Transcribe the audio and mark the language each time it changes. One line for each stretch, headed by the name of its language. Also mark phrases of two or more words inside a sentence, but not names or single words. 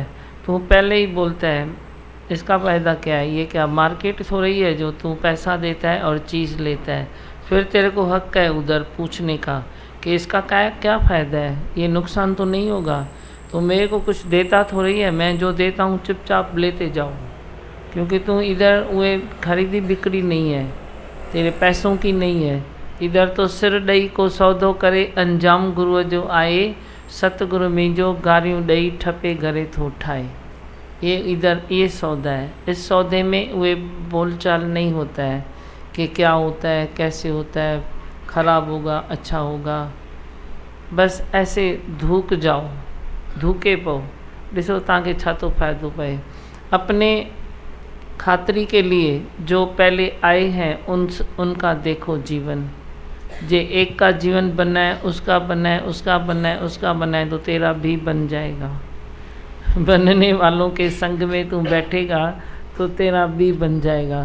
Hindi: तू पहले ही बोलता है इसका फ़ायदा क्या है, ये क्या मार्केट हो रही है जो तू पैसा देता है और चीज़ लेता है, फिर तेरे को हक है उधर पूछने का कि इसका क्या फ़ायदा है, ये नुकसान तो नहीं होगा। तो मेरे को कुछ देता थोड़ी है, मैं जो देता हूँ चुपचाप लेते जाओ, क्योंकि तू इधर वो खरीदी बिक्री नहीं है, तेरे पैसों की नहीं है।
Sindhi: इधर तो सिर ॾई को सौदो करे, अंजाम गुरुअ जो आए, सतगुरु मुंहिंजो गारियूं ॾई ठपे घरे थो ठाए।
Hindi: ये इधर ये सौदा है। इस सौदे में वे बोलचाल नहीं होता है कि क्या होता है, कैसे होता है, ख़राब होगा, अच्छा होगा। बस ऐसे धूक जाओ,
Sindhi: धूके पो, ॾिसो तव्हांखे छा थो फ़ाइदो पए।
Hindi: अपने खातिरी के लिए जो पहले आए हैं उनका देखो जीवन। जे एक का जीवन बनाए, उसका बनाए, उसका बनाए, उसका बनाए, तो तेरा भी बन जाएगा। बनने वालों के संग में तू बैठेगा तो तेरा भी बन जाएगा।